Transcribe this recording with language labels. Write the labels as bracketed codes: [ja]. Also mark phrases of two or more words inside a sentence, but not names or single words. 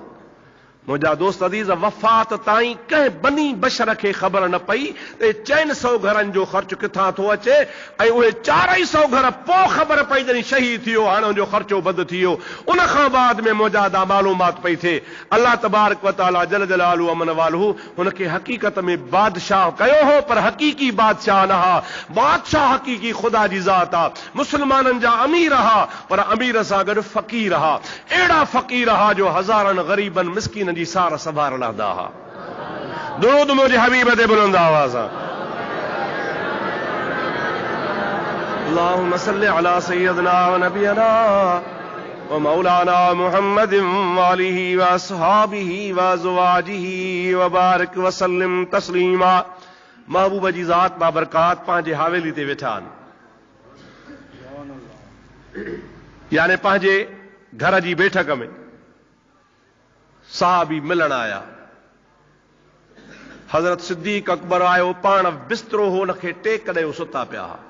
[sd] मुंहिंजा दोस्त अज़ीज़ वफ़ात ताईं कंहिं बनी बशर खे ख़बर न पई त 400 घरनि जो ख़र्च किथां थो अचे ऐं उहे 400 घर पोइ ख़बर पई जॾहिं शहीद थियो हाणे उनजो ख़र्चो बंदि थी वियो। उन खां बाद में मुजादा मालूमात पई थिए। [ar] الله تبارك وتعالى جل جلاله عم نواله [sd] हुनखे हक़ीक़त में बादशाह कयो हो, पर हक़ीक़ी बादशाह न हा। बादशाह हक़ीक़ी ख़ुदा जी ज़ात आहे। मुस्लमाननि जा अमीर हा, पर अमीर सां गॾु फ़क़ीर हा। अहिड़ा फ़क़ीर हा जो हज़ारनि ग़रीबनि मिस्कीननि जी सार संभाल रहंदा हा। दुरूद मुंहिंजे हबीब ते बुलंद आवाज़ [ar] اللهم صل على سيدنا ونبينا ومولانا محمد وآله وأصحابه وأزواجه وبارك وسلم تسليما. [sd] महबूब जी ज़ात बाबरकात पंहिंजे हवेली ते वेठा आहिनि, यानी पंहिंजे घर जी बैठक में साहबी मिलण आया। हज़रत सिद्दीक़ अकबर आयो, पाण बिस्तरो हो उनखे टेक ॾेयो सुता पिया।